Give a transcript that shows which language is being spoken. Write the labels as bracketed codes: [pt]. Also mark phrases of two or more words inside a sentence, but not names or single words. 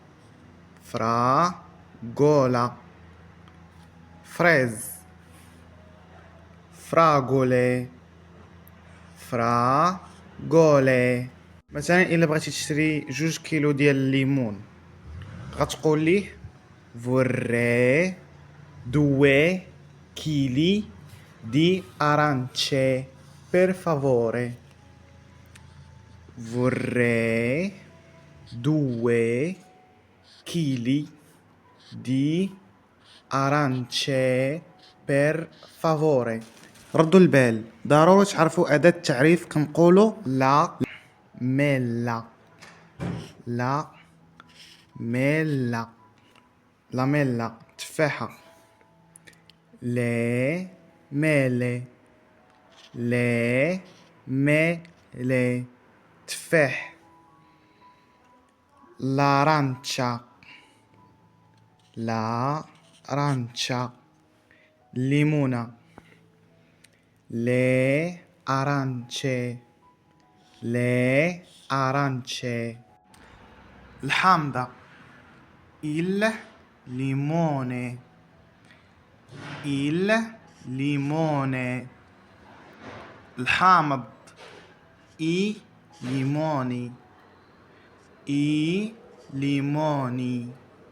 [it] Fragola. فريز fragole. [ar] فراغولي. مثلا الا بغيتي تشري 2 كيلو ديال الليمون غتقول ليه [it] vorrei 2 chili di arance per favore. vorrei 2 chili di arance per favore. [ar] ردوا البال، ضروري تعرفوا أداة تعريف كنقولوا [it] la mela. La mela. La mela تفاحة. Le mele. Le mele تفاح. L'arancia. L'arancia. ليمونة. Le arance. Le arance. الحامضة il limone. il limone. الحامض i limoni. i limoni.